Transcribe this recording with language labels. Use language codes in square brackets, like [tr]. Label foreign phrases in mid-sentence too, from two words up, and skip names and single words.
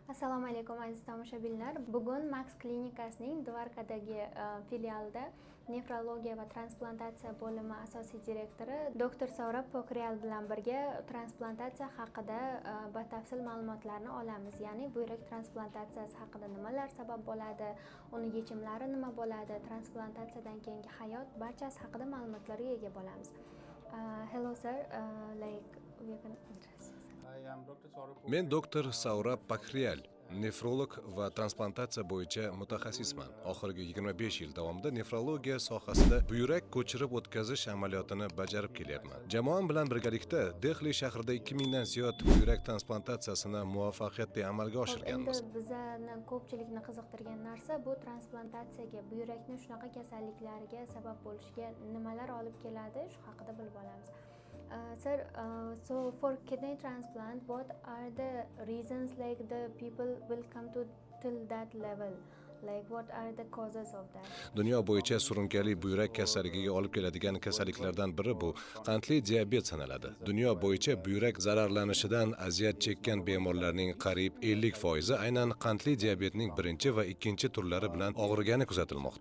[uz] Assalomu alaykum aziz tomoshabinlar. Bugun Max klinikasining Dvarkadagi filialida nefrologiya va transplantatsiya bo'limi asosiy direktori doktor Saurabh Pokhriyal bilan birga transplantatsiya haqida batafsil ma'lumotlarni olamiz. Ya'ni buyrak transplantatsiyasi haqida nimalar sabab bo'ladi, uni yechimlari nima bo'ladi, transplantatsiyadan keyingi hayot, barchasi haqida ma'lumotlarga ega bo'lamiz. [en] Hello sir, we can address you. [uz] Men doktor Saurabh Pokhriyal, nefrolog va transplantatsiya bo'yicha mutaxassisman. Oxirgi 25 yil davomida nefrologiya sohasida buyrak ko'chirib o'tkazish amaliyotini bajarib kelyapman. Jamoam bilan birgalikda Dehli shahrida 2000 dan ziyod buyrak transplantatsiyasini muvaffaqiyatli amalga oshirganmiz. Endi bizani ko'pchilikni qiziqtirgan narsa bu transplantatsiyaga, buyrakning shunaqa kasalliklarga sabab bo'lishiga nimalar olib keladi, shu haqida bilib olamiz. [en] Sir, so for kidney transplant, what are the reasons like the people will come to till that level? Like what are the causes of that? [uz] Dunyo bo'yicha surunkali buyrak kasalligiga olib keladigan kasalliklardan biri bu qandli diabet sanaladi. Dunyo bo'yicha buyrak zararlanishidan aziyat chekkan bemorlarning qariyb 50% aynan qandli diabetning birinchi va ikkinchi turlari bilan og'rigani kuzatilmoqda.